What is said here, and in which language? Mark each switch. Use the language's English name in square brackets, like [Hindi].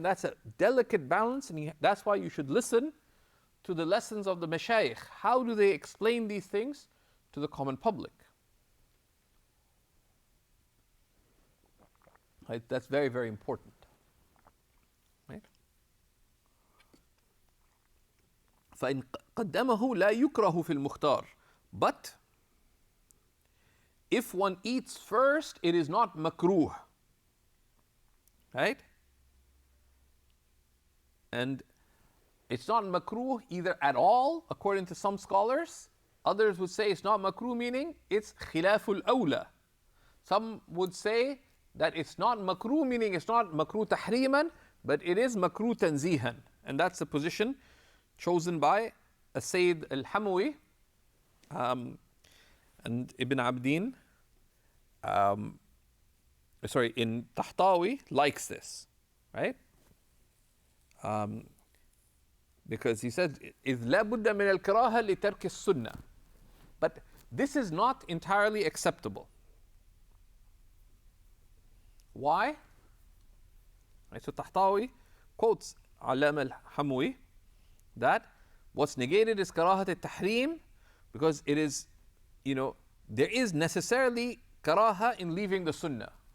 [English] That's a delicate balance, and that's why you should listen to the lessons of the Shaykh. How do they explain these things to the common public? Right? That's very, very important. Right? [Arabic] فإن قدمه لا يكره في المختار. [English] But if one eats first, it is not makruh. Right? And it's not makruh either at all, according to some scholars. Others would say it's not makruh, meaning it's khilaful awla. Some would say that it's not makruh, meaning it's not makruh tahriman, but it is makruh tanzihan. And that's the position chosen by Sayyid al-Hamawi and Ibn Abdin. In Tahtawi likes this, right? Because he says, [Arabic] إِذْ لَا بُدَّ مِنَ الْكَرَاهَةِ لِتَرْكِ السُّنَّةِ. [English] But this is not entirely acceptable. Why? Right, so Tahtawi quotes Alam al-Hamawi that what's negated is karahat al-tahrim, because it is, there is necessarily karaha in leaving the sunnah.